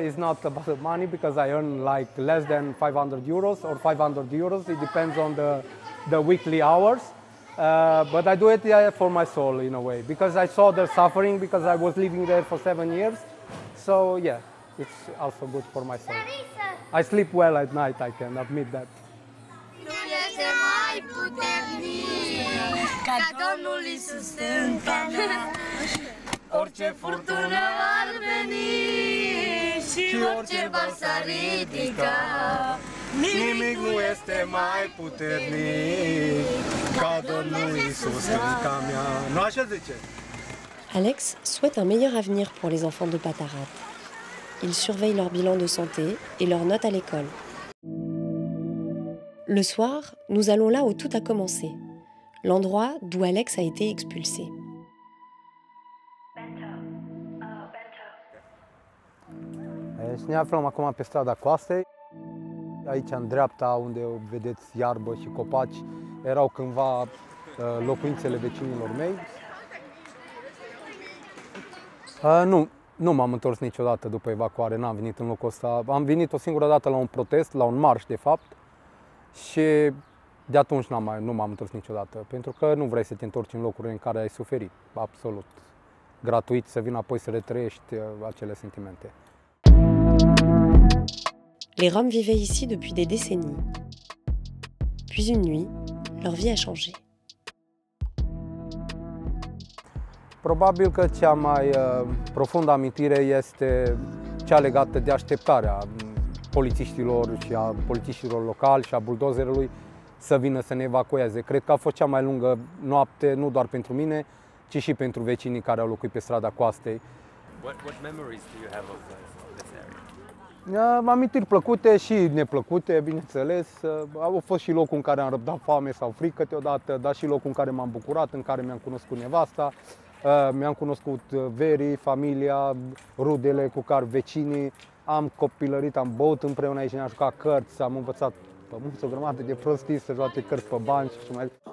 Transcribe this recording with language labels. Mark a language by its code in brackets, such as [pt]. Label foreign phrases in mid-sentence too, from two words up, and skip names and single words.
[en] It's not about the money because I earn like less than 500 euros or 500 euros. It depends on the weekly hours. But I do it for my soul in a way because I saw their suffering because I was living there for 7 years. So yeah, it's also good for my soul. I sleep well at night, I can admit that. [ro] Nu este mai puternic ca Domnul Iisus în mea. Orice furtună ar veni și orice val s-ar ridica, Nimic nu este mai puternic ca Domnul Iisus în mea. Nu așa zice? [fr] Alex souhaite un meilleur avenir pour les enfants de Patarat. Il surveille leur bilan de santé et leurs notes à l'école. Le soir, nous allons là où tout a commencé, l'endroit d'où Alex a été expulsé. [ro] Și ne aflăm acum pe strada Coastei. Aici, în dreapta, unde vedeți iarbă și copaci, erau cândva locuințele vecinilor mei. Nu m-am întors niciodată după evacuare, n-am venit în locul ăsta. Am venit o singură dată la un protest, la un marș de fapt, și de atunci nu m-am întors niciodată, pentru că nu vrei să te întorci în locuri în care ai suferit, absolut. Gratuit, să vin apoi să retrăiești acele sentimente. [fr] Les Roms vivaient ici depuis des décennies. Puis une nuit, leur vie a changé. [ro] Probabil că cea mai profundă amintire este cea legată de așteptarea polițiștilor și a polițiștilor locali și a buldozerului să vină să ne evacueze. Cred că a fost cea mai lungă noapte, nu doar pentru mine, ci și pentru vecinii care au locuit pe strada Coastei. [en] What memories do you have of this area? [ro] Amintiri plăcute și neplăcute, bineînțeles. Au fost și locul în care am răbdat foame sau frică câteodată, dar și locul în care m-am bucurat, în care mi-am cunoscut nevasta, mi-am cunoscut verii, familia, rudele cu care vecinii. Am copilărit, am băut împreună aici, ne-am jucat cărți, am învățat o grămadă de prostii să joace cărți pe bani și mai.